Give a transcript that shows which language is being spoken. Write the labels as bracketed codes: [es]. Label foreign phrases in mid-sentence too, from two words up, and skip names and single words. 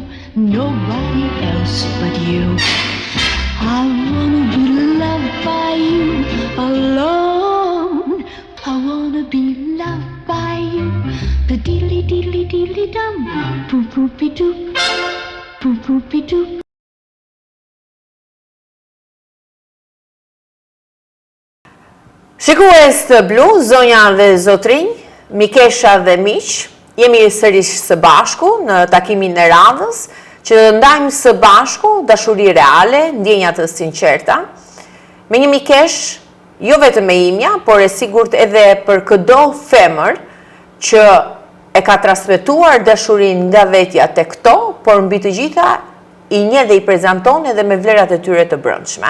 [en] nobody else but you. I wanna be loved by you alone. I wanna be loved by you. The diddly diddly diddly dum, poo poopy doo, poo poopy doo. [sq] Shikues të Blu, zonja dhe zotrinj, mikesha dhe miq, jemi sërish së bashku në takimin e radhës, që të ndajmë së bashku dashuri reale, ndjenja të sinqerta, me një mikesh, jo vetëm e imja, por e sigurt edhe për çdo femër që e ka transmetuar dashurin nga vetja tek këto, por mbi të gjitha i njeh dhe i prezanton edhe me vlerat e tyre të brendshme.